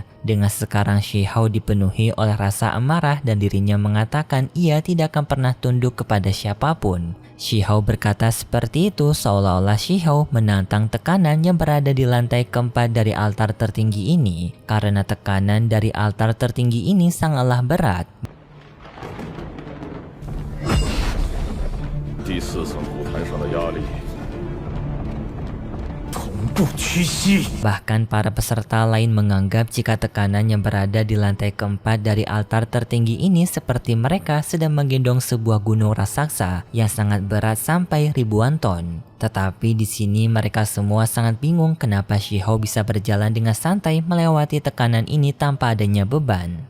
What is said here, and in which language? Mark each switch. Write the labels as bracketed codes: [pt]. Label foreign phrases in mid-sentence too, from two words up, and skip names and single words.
[id] Dengan sekarang Shihao dipenuhi oleh rasa amarah dan dirinya mengatakan ia tidak akan pernah tunduk kepada siapapun. Shihao berkata seperti itu seolah-olah Shihao menantang tekanan yang berada di lantai keempat dari altar tertinggi ini. Karena tekanan dari altar tertinggi ini sangatlah berat. [zh] 第四层舞台上的压力 [id] Bahkan para peserta lain menganggap jika tekanan yang berada di lantai keempat dari altar tertinggi ini seperti mereka sedang menggendong sebuah gunung raksasa yang sangat berat sampai ribuan ton. Tetapi di sini mereka semua sangat bingung kenapa Shihao bisa berjalan dengan santai melewati tekanan ini tanpa adanya beban.